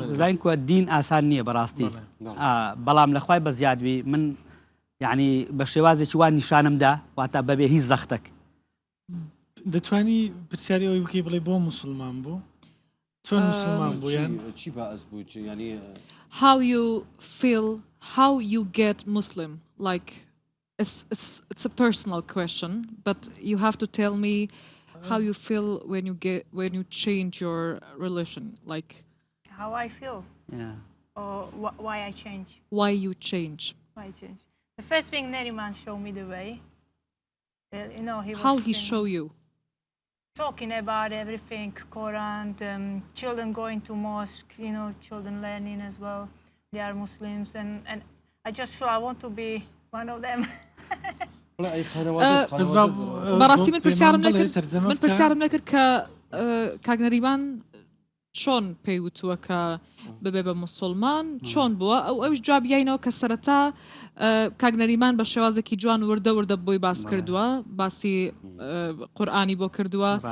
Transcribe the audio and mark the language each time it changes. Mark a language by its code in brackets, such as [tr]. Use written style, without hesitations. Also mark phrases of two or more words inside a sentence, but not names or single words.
[ckb] زانکوە دین ئاسان نییە بەڕاستی بەڵام لە خوای بەزیادبی من یعنی بە شێوازێکی وان نیشانمدا واتە بەبێ هیچ زەختێک دەتوانی پرسیاری ئەوی بکەی بڵێ بۆ مسلمان بوو چۆن مسلمان بوو یان چی باعث بوو ینی [en] how you feel how you get Muslim like it's a personal question but you have to tell me how you feel when you change your religion like how I feel or why I change why you change the first thing Neriman showed me the way you know how he show you talking about everything Quran children going to mosque you know children learning as well they are Muslims and I just feel I want to be one of them [ckb] بەڕاستی من پرسیارم نەکرد کە کاگنەریمان چۆن پێیوتووە کە ببێ بە مسلمان چۆن بووە ئەوش جوابیینەوە کە سەرەتا کاگنەریمان بە شێوازێکی جوان وردە بۆی باس کردووە باسی قورئانی بۆ کردووە